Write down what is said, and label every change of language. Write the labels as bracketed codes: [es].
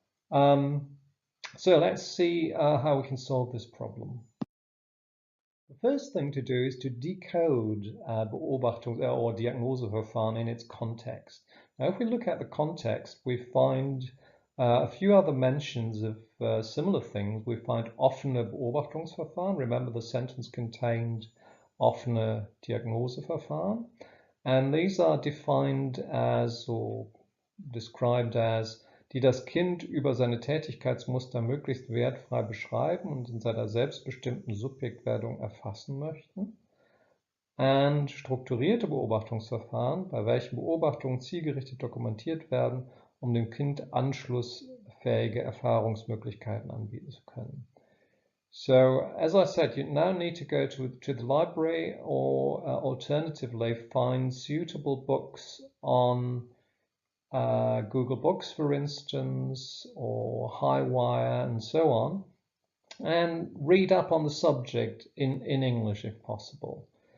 [en] So let's see how we can solve this problem. The first thing to do is to decode Beobachtungs- or Diagnoseverfahren in its context. Now, if we look at the context, we find a few other mentions of similar things. We find [de] offene Beobachtungsverfahren. [en] Remember, the sentence contained [de] offene Diagnoseverfahren. [en] And these are defined as or described as [de] die das Kind über seine Tätigkeitsmuster möglichst wertfrei beschreiben und in seiner selbstbestimmten Subjektwerdung erfassen möchten. Und strukturierte Beobachtungsverfahren, bei welchen Beobachtungen zielgerichtet dokumentiert werden, um dem Kind anschlussfähige Erfahrungsmöglichkeiten anbieten zu können. [en] So, as I said, you now need to go to the library or alternatively find suitable books on Google Books, for instance, or Highwire and so on, and read up on the subject in English if possible.